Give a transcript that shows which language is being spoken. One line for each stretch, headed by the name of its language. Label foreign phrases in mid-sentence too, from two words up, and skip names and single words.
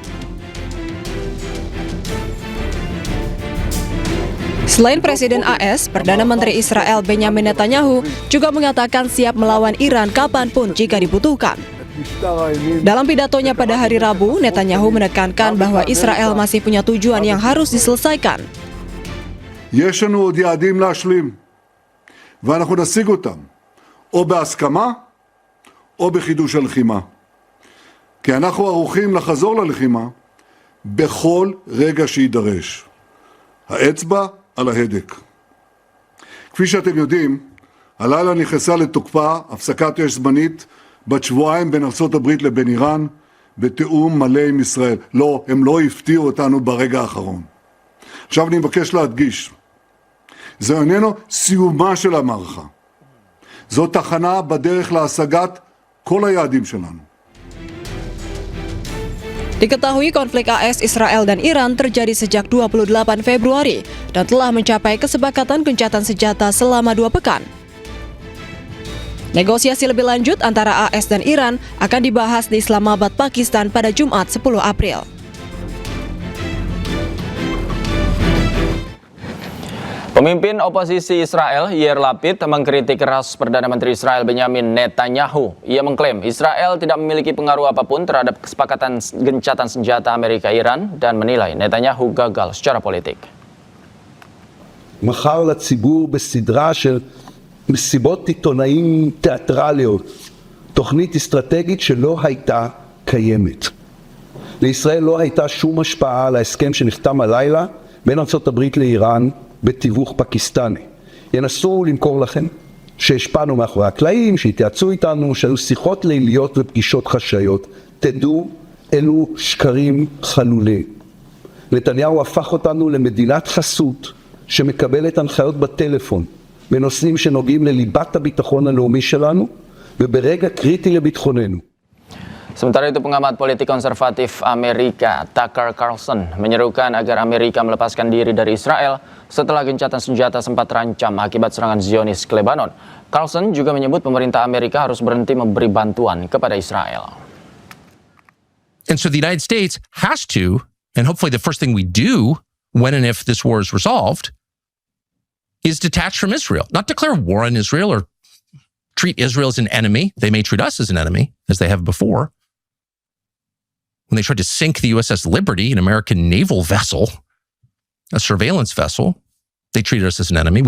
Indonesian: Selain Presiden AS, Perdana Menteri Israel Benjamin Netanyahu juga mengatakan siap melawan Iran kapanpun jika dibutuhkan. Dalam pidatonya pada hari Rabu, Netanyahu menekankan bahwa Israel masih punya tujuan yang harus diselesaikan.
Hebrew: יש לנו עוד יעדים להשלים, ואנחנו נשיג אותם, או בהסכמה, או בחידוש הלחימה. כי אנחנו ערוכים לחזור ללחימה בכל רגע שידרש. האצבע על ההדק. כפי שאתם יודעים, הלילה נכנסה לתוקפה הפסקת אש זמנית בת שבועיים בין ארצות הברית לבין איראן, בתיאום מלא עם ישראל. לא, הם לא הפתיעו אותנו ברגע האחרון. עכשיו אני מבקש להדגיש, זה איננו סיומה של המערכה. זו תחנה בדרך להשגת כל היעדים שלנו.
Indonesian: Diketahui konflik AS, Israel, dan Iran terjadi sejak 28 Februari dan telah mencapai kesepakatan gencatan senjata selama 2 pekan. Negosiasi lebih lanjut antara AS dan Iran akan dibahas di Islamabad, Pakistan pada Jumat 10 April. Pemimpin oposisi Israel, Yair Lapid, mengkritik keras Perdana Menteri Israel Benjamin Netanyahu. Ia mengklaim Israel tidak memiliki pengaruh apapun terhadap kesepakatan gencatan senjata Amerika-Iran dan menilai Netanyahu gagal secara politik.
Hebrew: מכר לציבור בסדרה של מסיבות עיתונאים תיאטרליות, תוכנית אסטרטגית שלא הייתה קיימת. לישראל לא הייתה שום השפעה על ההסכם שנחתם הלילה בין ארצות הברית לאיראן בתיווך פקיסטני. ינסו למכור לכם שהשפענו מאחורי הקלעים, שהתייעצו איתנו, שהיו שיחות ליליות ופגישות חשאיות. תדעו, אלו שקרים חלולים. נתניהו הפך אותנו למדינת חסות שמקבלת הנחיות בטלפון בנושאים שנוגעים לליבת הביטחון הלאומי שלנו וברגע קריטי לביטחוננו.
Indonesian: Sementara itu, pengamat politik konservatif Amerika, Tucker Carlson, menyerukan agar Amerika melepaskan diri dari Israel setelah gencatan senjata sempat terancam akibat serangan Zionis ke Lebanon. Carlson juga menyebut pemerintah Amerika harus berhenti memberi bantuan kepada Israel.
English: And so the United States has to, and hopefully the first thing we do when and if this war is resolved, is detach from Israel. Not declare war on Israel or treat Israel as an enemy. They may treat us as an enemy, as they have before. When they tried to sink the USS Liberty, an American naval vessel, a surveillance vessel, they treated us as an enemy.